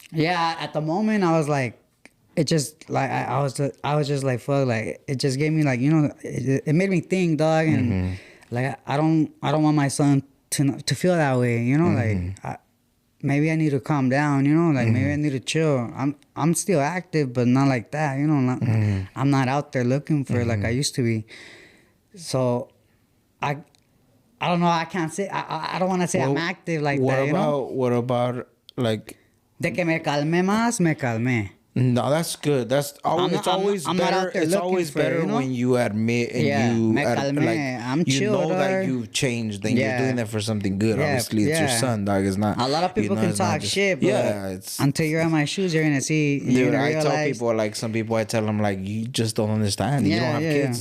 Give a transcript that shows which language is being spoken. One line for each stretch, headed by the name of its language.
English: Yeah, at the moment I was like, it just like I was just like, fuck, like it just gave me like, it made me think, dog, and like I don't want my son to feel that way, like maybe I need to calm down, like maybe I need to chill. I'm still active, but not like that, I'm not out there looking for it like I used to be. So I don't know. I can't say. I don't want to say I'm active like that. What about like?
Spanish: De que me calmé más, me calmé.
English: No, that's good. It's always better. It's always better when you admit and I'm chill, that you've changed and you're doing it for something good. Obviously, it's your son, dog. It's not. A lot of people can talk shit, but it's until you're in my shoes, you're gonna see. Dude, I tell people, like some people, I tell them like, you just don't understand. You don't have kids.